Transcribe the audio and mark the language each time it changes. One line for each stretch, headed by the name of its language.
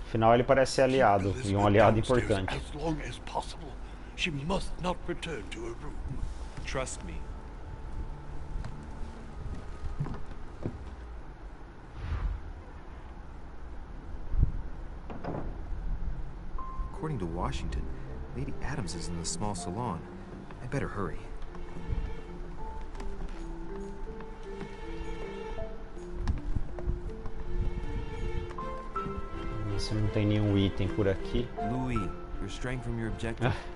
Portuguese: Afinal, ele parece ser aliado, e um aliado importante.
English: As long as possible. She must not return to her room. Trust me. According to Washington, Lady Adams is in the small salon. I better hurry.
Portuguese: Se não tem nenhum item por aqui.
English: Louis, you're straying from your objective.